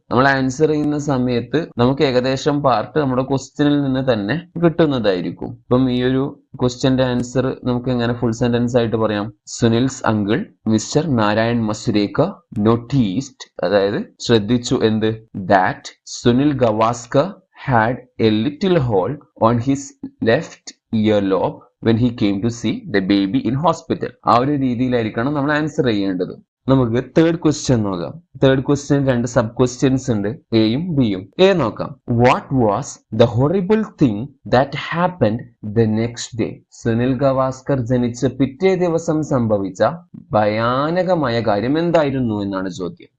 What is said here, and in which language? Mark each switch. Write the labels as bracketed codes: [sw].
[ml] നമ്മൾ ആൻസർ ചെയ്യുന്ന സമയത്ത് നമുക്ക് ഏകദേശം പാർട്ട് നമ്മുടെ ക്വസ്റ്റ്യനിൽ നിന്ന് തന്നെ കിട്ടുന്നതായിരിക്കും. ഇപ്പം ഈ ഒരു ക്വസ്റ്റ്യന്റെ ആൻസർ നമുക്ക് എങ്ങനെ ഫുൾ സെന്റൻസ് ആയിട്ട് പറയാം? Sunil's uncle mister Narayan മസുരേക്കർ noticed, അതായത് ശ്രദ്ധിച്ചു എന്ത്? [en] That Sunil Gavaskar had a little hole on his left earlobe when he came to see the baby in hospital. [ml] ആ ഒരു രീതിയിലായിരിക്കണം നമ്മൾ ആൻസർ ചെയ്യേണ്ടത്. നമുക്ക് തേർഡ് ക്വസ്റ്റ്യൻ നോക്കാം. തേർഡ് ക്വസ്റ്റ്യൻ 2 സബ് ക്വസ്റ്റ്യൻസ് ഉണ്ട്, എയും ബിയും. എ നോക്കാം. [en] What was the horrible thing that happened the next day? [ml] Sunil Gavaskar ജനിച്ച പിറ്റേ ദിവസം സംഭവിച്ച ഭയാനകമായ കാര്യം എന്തായിരുന്നു എന്നാണ് ചോദ്യം.